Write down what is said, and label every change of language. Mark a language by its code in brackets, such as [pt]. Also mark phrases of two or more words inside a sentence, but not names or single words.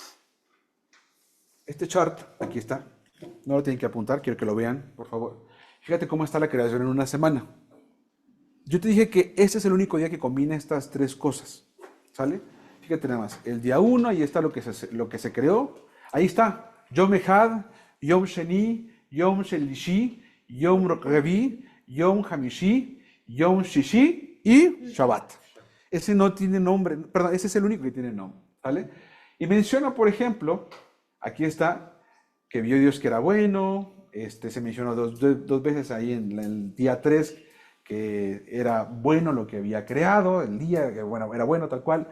[es] Este chart, aquí está. No lo tienen que apuntar, quiero que lo vean, por favor. Fíjate cómo está la creación en una semana. Yo te dije que este es el único día que combina estas tres cosas, ¿sale? Fíjate nada más. El día 1, ahí está lo que se creó. Ahí está. [he] יום אחד, יום שני, יום שלישי, יום רביעי, יום חמישי, יום שישי y Shabbat. [es] Ese no tiene nombre, perdón, ese es el único que tiene nombre, ¿vale? Y menciona, por ejemplo, aquí está, que vio Dios que era bueno, se mencionó dos veces ahí en el día 3, que era bueno lo que había creado, el día, que bueno, era bueno tal cual.